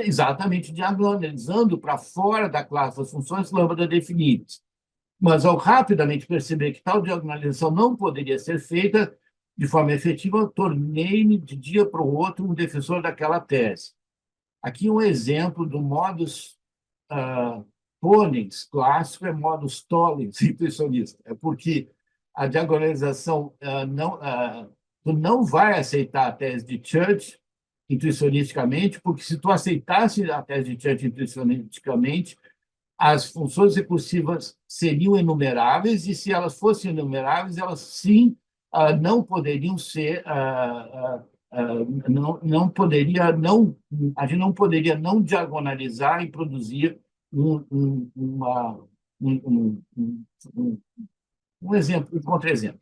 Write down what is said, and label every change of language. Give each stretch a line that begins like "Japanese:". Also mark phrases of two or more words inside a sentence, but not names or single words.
Portuguese: Exatamente diagonalizando para fora da classe das funções lambda definidas. Mas, ao rapidamente perceber que tal diagonalização não poderia ser feita de forma efetiva, tornei-me, de dia para o outro, um defensor daquela tese. Aqui um exemplo do
Latin: modus ponens
Portuguese: clássico é
Latin: modus tollens
Portuguese: intuicionista. É porque a diagonalização tu não vai aceitar a tese de Church intuicionisticamente, porque se tu aceitasse a tese de Church intuicionisticamente, as funções recursivas seriam enumeráveis, e se elas fossem enumeráveis, elas sim não poderiam ser, a gente não poderia não diagonalizar e produzir um exemplo, um contra-exemplo.